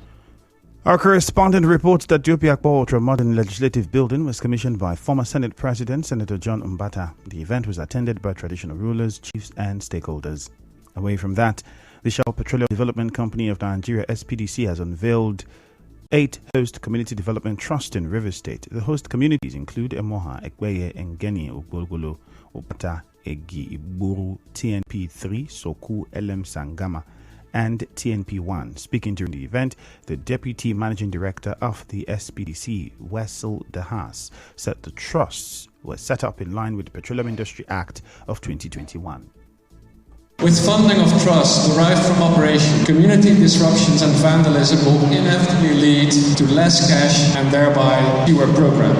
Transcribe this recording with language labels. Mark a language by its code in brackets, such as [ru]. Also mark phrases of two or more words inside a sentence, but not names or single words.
[en] Our correspondent reports that the Obiakwa Ultra-Modern Legislative Building was commissioned by former Senate President Senator John Mbata. The event was attended by traditional rulers, chiefs, and stakeholders. Away from that, the Shell Petroleum Development Company of Nigeria, SPDC, has unveiled 8 host community development trusts in Rivers State. The host communities include Emoha, Ekweye, Engeni, Ogbolgolo, Obata, Egi, Iburu, TNP3, Soku, LM Sangama, and TNP1. Speaking during the event, the Deputy Managing Director of the SPDC, Wessel Dahas, said the trusts were set up in line with the Petroleum Industry Act of 2021. With funding of trust derived from operation, community disruptions and vandalism will inevitably lead to less cash and thereby fewer programs.